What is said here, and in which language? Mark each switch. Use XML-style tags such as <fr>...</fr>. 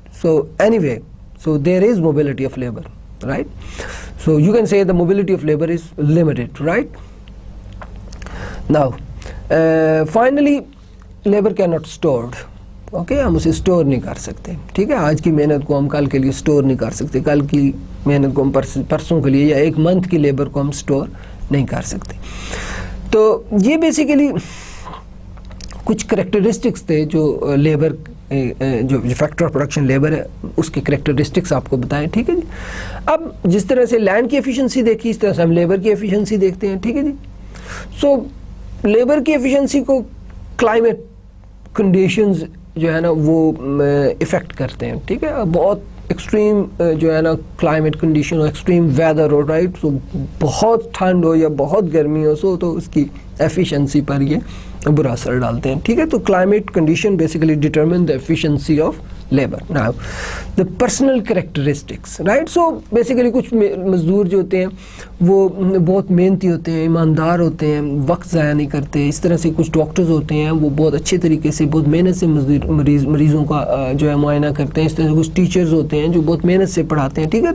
<en>So anyway, so there is mobility of labor, right. So you can say the mobility of labor is limited, right. Now finally labor cannot stored.</en> <ur>Okay, ہم اسے store نہیں کر سکتے. ٹھیک ہے, آج کی محنت کو ہم کل کے لیے اسٹور نہیں کر سکتے, کل کی محنت کو ہم پرسوں کے لیے یا ایک منتھ کی لیبر کو ہم اسٹور نہیں کر سکتے. تو یہ بیسیکلی کچھ کریکٹرسٹکس تھے جو لیبر جو فیکٹر آف پروڈکشن لیبر ہے اس کے کریکٹرسٹکس آپ کو بتائیں. ٹھیک ہے جی. اب جس طرح سے لینڈ کی ایفیشنسی دیکھی اس طرح سے ہم لیبر کی ایفیشنسی دیکھتے ہیں. ٹھیک ہے جی. سو لیبر کی ایفیشنسی کو کلائمیٹ کنڈیشنز جو ہے نا وہ افیکٹ کرتے ہیں. ٹھیک ہے, بہت ایکسٹریم جو ہے نا کلائمیٹ کنڈیشن ہو, ایکسٹریم ویدر ہو, رائٹ. سو بہت ٹھنڈ ہو یا بہت گرمی ہو, سو تو اس کی ایفیشنسی پر یہ برا اثر ڈالتے ہیں. ٹھیک ہے, تو climate condition basically</ur> <en>Determine the efficiency of labour. Now the personal characteristics, right? So basically</en> <ur>کچھ مزدور جو ہوتے ہیں وہ بہت محنتی ہوتے ہیں, ایماندار ہوتے ہیں, وقت ضائع نہیں کرتے. اس طرح سے کچھ ڈاکٹرز ہوتے ہیں وہ بہت اچھے طریقے سے بہت محنت سے مریضوں کا جو ہے معائنہ کرتے ہیں. اس طرح سے کچھ ٹیچرز ہوتے ہیں جو بہت محنت سے پڑھاتے ہیں, ٹھیک ہے.</ur>